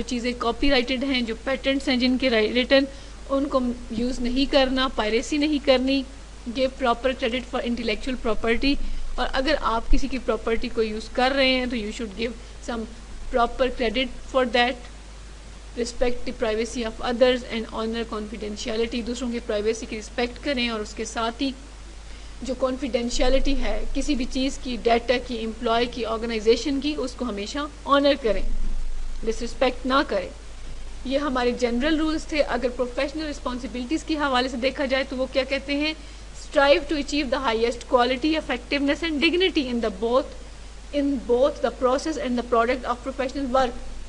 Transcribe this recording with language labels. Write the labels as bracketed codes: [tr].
[ur] جو چیزیں کاپی رائٹڈ ہیں, جو پیٹنٹس ہیں جن کے ریٹن, ان کو یوز نہیں کرنا, پائریسی نہیں کرنی. [en] Give proper credit for intellectual property. [ur] اور اگر آپ کسی کی پراپرٹی کو یوز کر رہے ہیں تو [en] You should give some proper credit for that. Respect the privacy of others and honour confidentiality. [ur] دوسروں کی پرائیویسی کی رسپیکٹ کریں اور اس کے ساتھ ہی جو کانفیڈینشیلٹی ہے کسی بھی چیز کی, ڈیٹا کی, امپلائی کی, آرگنائزیشن کی, اس کو ہمیشہ آنر کریں, ڈس رسپیکٹ نہ کریں. یہ ہمارے جنرل رولز تھے. اگر پروفیشنل رسپانسبلٹیز کے حوالے سے دیکھا جائے تو وہ کیا کہتے ہیں, [en] Strive to achieve the highest quality, effectiveness and dignity in both the process and the product of professional work.